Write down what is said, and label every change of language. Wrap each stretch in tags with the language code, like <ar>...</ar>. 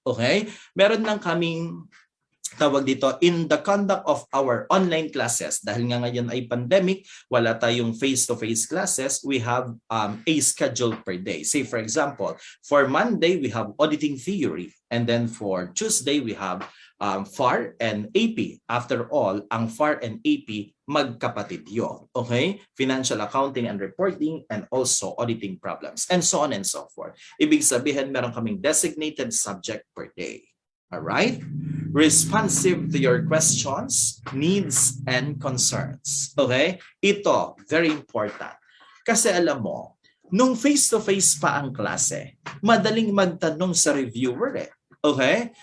<en>Okay?</en> <tl>Meron lang kaming tawag dito,</tl> <en>in the conduct of our online classes,</en> <tl>dahil nga ngayon ay pandemic, wala tayong face-to-face classes,</tl> <en>we have a schedule per day. Say for example, for Monday, we have auditing theory. And then for Tuesday, we have FAR and AP. After all,</en> <tl>ang FAR and AP, magkapatid yun.</tl> <en>Okay? Financial accounting and reporting and also auditing problems and so on and so forth.</en> <tl>Ibig sabihin, meron kaming designated subject per day. Alright?</tl> <en>Responsive to your questions, needs, and concerns.</en> <tl>Okay? Ito,</tl> <en>very important.</en> <tl>Kasi alam mo, nung face-to-face pa ang klase, madaling magtanong sa reviewer eh. Okay?</tl>